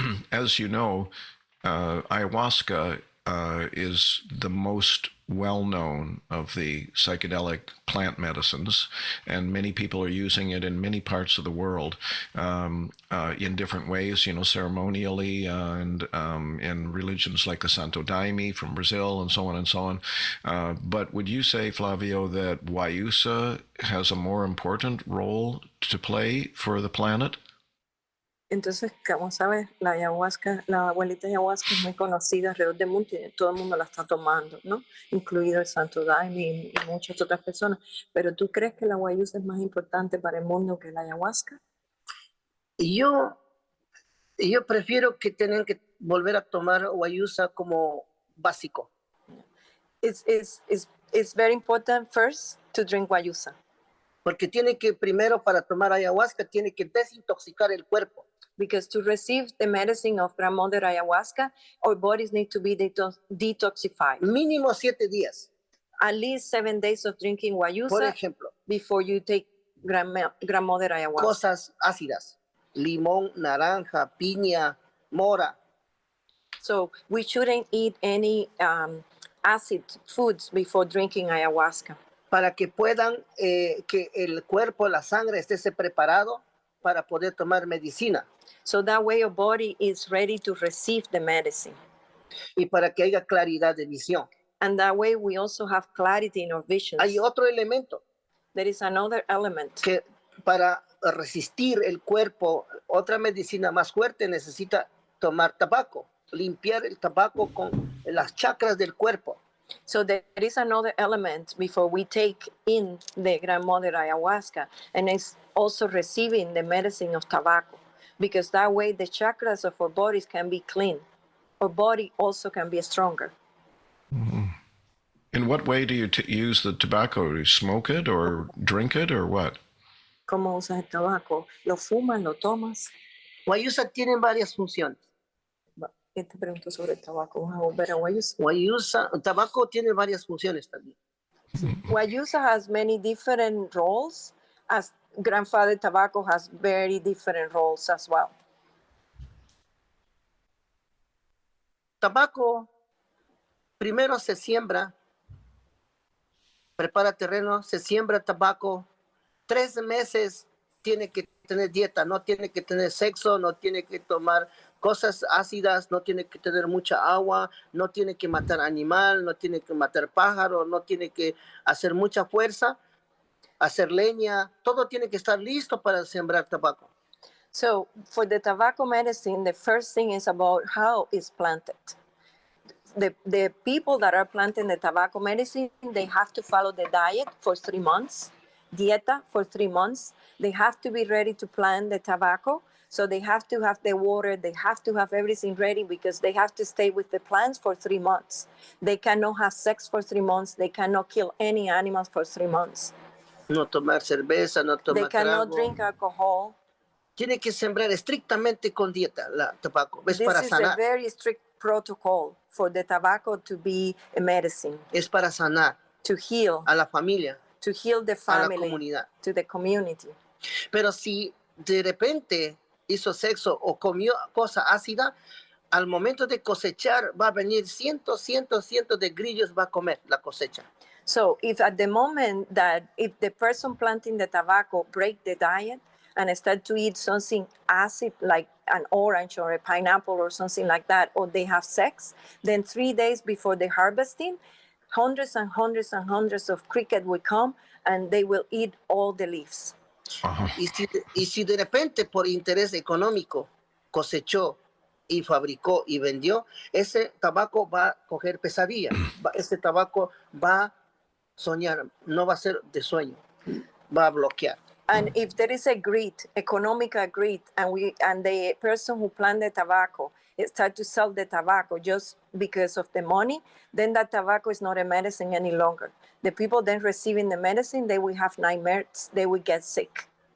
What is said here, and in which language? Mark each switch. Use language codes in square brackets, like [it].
[en] As you know, ayahuasca is the most well-known of the psychedelic plant medicines, and many people are using it in many parts of the world in different ways, ceremonially and in religions like the Santo Daime from Brazil and so on and so on. But would you say, Flavio, that Wayusa has a more important role to play for the planet? [es] Entonces, como sabes, la ayahuasca, la abuelita ayahuasca es muy conocida alrededor del mundo y todo el mundo la está tomando, ¿no? Incluido el Santo Daime y muchas otras personas. Pero ¿tú crees que la Wayusa es más importante para el mundo que la ayahuasca? Yo prefiero que tengan que volver a tomar Wayusa como básico. [en] It's very important first to drink Wayusa. [es] Porque tiene que primero, para tomar ayahuasca, tiene que desintoxicar el cuerpo. [en] Because to receive the medicine of grandmother ayahuasca, our bodies need to be detoxified. [es] Mínimo 7 días. [en] At least 7 days of drinking [es] Por [en] Wayusa [es] ejemplo, [en] before you take grandmother ayahuasca. [es] cosas ácidas. Limón, naranja, piña, mora. [en] So we shouldn't eat any acid foods before drinking ayahuasca. [es] Para que puedan, que el cuerpo, la sangre esté preparado para poder tomar medicina. [en] So that way your body is ready to receive the medicine. [es] Y para que haya claridad de visión. [en] And that way we also have clarity in our visions. [es] Hay otro elemento. [en] There is another element. [es] Que para resistir el cuerpo, otra medicina más fuerte necesita tomar tabaco. Limpiar el tabaco con las chakras del cuerpo. [en] So there is another element before we take in the grandmother ayahuasca, and it's also receiving the medicine of tobacco, because that way the chakras of our bodies can be clean. Our body also can be stronger. Mm-hmm. In what way do you use the tobacco? Do you smoke it or drink it or what? [es] ¿Cómo usas el tabaco? ¿Lo fumas, lo tomas? Wayusa tiene varias funciones. ¿Qué te pregunto sobre el tabaco? Vamos a volver a Wayusa. Wayusa, el tabaco tiene varias funciones también. [en] Wayusa has many different roles, as grandfather tobacco has very different roles as well. [es] Tabaco, primero se siembra, prepara terreno, se siembra tabaco, 3 meses tiene que tener dieta, no tiene que tener sexo, no tiene que tomar cosas ácidas, no tiene que tener mucha agua, no tiene que matar animal, no tiene que matar pájaro, no tiene que hacer mucha fuerza, hacer leña, todo tiene que estar listo para sembrar tabaco. [en] So for the tobacco medicine, the first thing is about how it's planted. The people that are planting the tobacco medicine, they have to follow the diet for 3 months, dieta for 3 months. They have to be ready to plant the tobacco. So they have to have the water, they have to have everything ready because they have to stay with the plants for 3 months. They cannot have sex for 3 months. They cannot kill any animals for 3 months. [es] No tomar cerveza, no tomar [en] They cannot [es] trago. [en] drink alcohol. [es] Tiene que sembrar estrictamente con dieta la tabaco. Es [en] This [es] para [en] is [es] sanar. [en] a very strict protocol for the tobacco to be a medicine. [es] Es para sanar. [en] To heal. [es] A la familia. [en] To heal the family. [es] A la comunidad. [en] To the community. [es] Pero si de repente hizo sexo o comió cosa ácida, al momento de cosechar va a venir cientos de grillos va a comer la cosecha. [en] So if at the moment that if the person planting the tobacco break the diet and start to eat something acid like an orange or a pineapple or something like that, or they have sex, then 3 days before the harvesting, hundreds and hundreds and hundreds of crickets will come and they will eat all the leaves. Uh-huh. [es] Y si de repente por interés económico cosechó y fabricó y vendió, ese tabaco va a coger pesadilla, ese tabaco va a soñar, no va a ser de sueño, va a bloquear. [en] And if there is a greed, economical greed, and the person who planted the tobacco start to sell the tobacco just because of the money, then that tobacco is not a medicine any longer. The people then receiving the medicine, they will have nightmares, they will get sick.